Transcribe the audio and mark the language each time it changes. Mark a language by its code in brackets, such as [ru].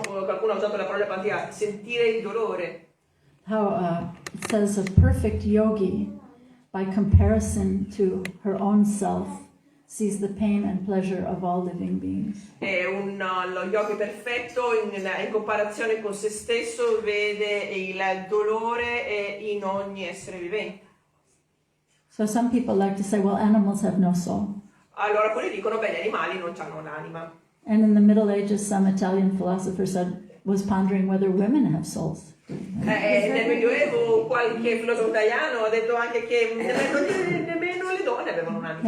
[it] Qualcuno ha usato la parola empatia, sentire il dolore. [en] How it says a perfect yogi, by comparison to her own self, sees the pain and pleasure of all living beings. [it] Lo yogi perfetto in comparazione con se stesso vede il dolore in ogni essere vivente. [en] So some people like to say, well, animals have no soul. [it] Allora alcuni dicono, beh, gli animali non hanno un'anima. [en] And in the Middle Ages, some Italian philosopher was pondering whether women have souls. [it] Nel Medioevo qualche filosofo italiano ha detto anche che nemmeno le donne avevano un'anima.